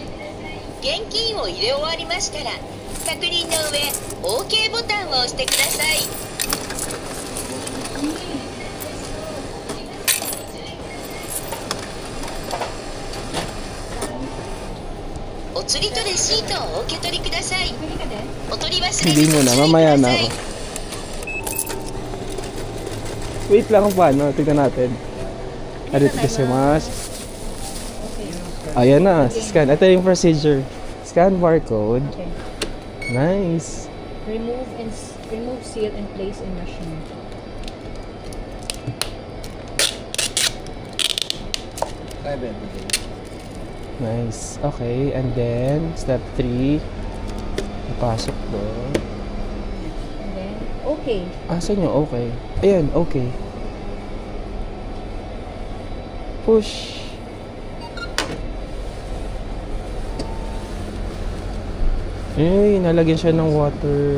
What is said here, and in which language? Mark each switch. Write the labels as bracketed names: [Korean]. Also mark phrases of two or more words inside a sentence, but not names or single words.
[Japanese] 現金を入れ終わりましたら、確認の上、OK ボタンを押してください。お釣りとレシートをお受け取りください。お取り忘れ [Filipino] Hindi muna, mamaya na ako. Wait lang kung paano. Tignan natin. Arito kasi mas. Ayan na. Scan. Ito yung procedure. [English] Scan barcode. Nice. Remove, seal, and place in machine. Nice. Okay. And then, step 3. [Filipino] Ipasok doon. [English] And then, okay. [Filipino] Asan yung okay? Ayan, okay. Push. Ay, nalagyan siya ng water.